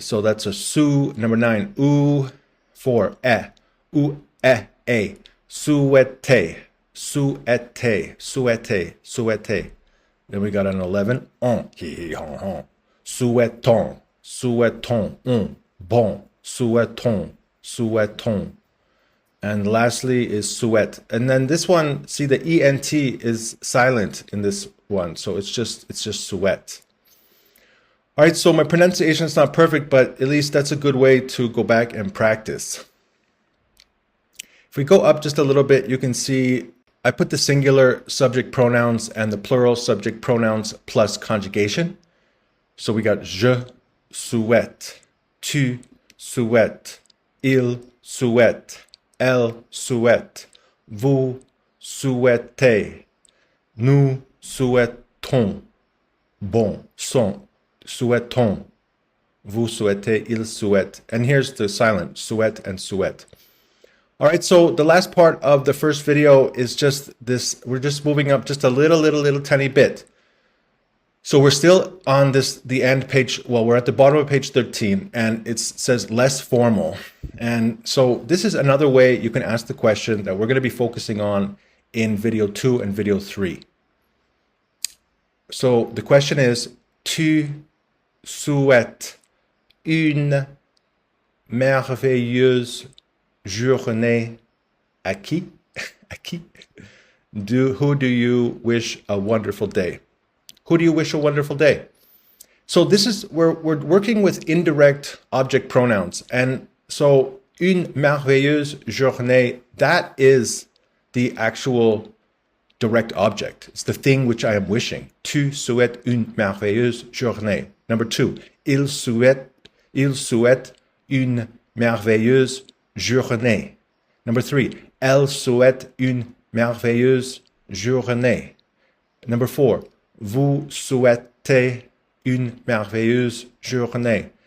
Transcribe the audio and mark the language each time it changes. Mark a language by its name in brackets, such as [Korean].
[English] So that's a sou. Number 9, ou. 4, ou, a. [French] Souhaiter, souhaiter, souhaiter, souhaiter. [English] Then we got an 11, on. [French] Souhaitons, souhaitons, on. Bon, souhaitons, souhaitons. [English] And lastly is souhait. And then this one, see the ENT is silent in this one. So it's just souhait. All right, so my pronunciation is not perfect, but at least that's a good way to go back and practice. If we go up just a little bit, you can see I put the singular subject pronouns and the plural subject pronouns plus conjugation. So we got [French] je souhaite, tu souhaites, il souhaite, elle souhaite, vous souhaitez, nous souhaitons, bon sang, souhaitons, vous souhaitez, il souhaite. [English] And here's the silent, souhaite and souhaite. All right, so the last part of the first video is just this. We're just moving up just a little tiny bit. So we're still on the end page. Well, we're at the bottom of page 13 and it says less formal. And so this is another way you can ask the question that we're going to be focusing on in video 2 and video 3. So the question is, [French] tu souhaites une merveilleuse journée à qui? À qui? [English] Who do you wish a wonderful day? Who do you wish a wonderful day? So this is where we're working with indirect object pronouns. And so [French] une merveilleuse journée, [English] that is the actual direct object. It's the thing which I am wishing. [French] Tu souhaites une merveilleuse journée. [English] Number 2, [French] il souhaite une merveilleuse journée. [English] Number 3, [French] elle souhaite une merveilleuse journée. [English] Number 4, [French] vous souhaitez une merveilleuse journée.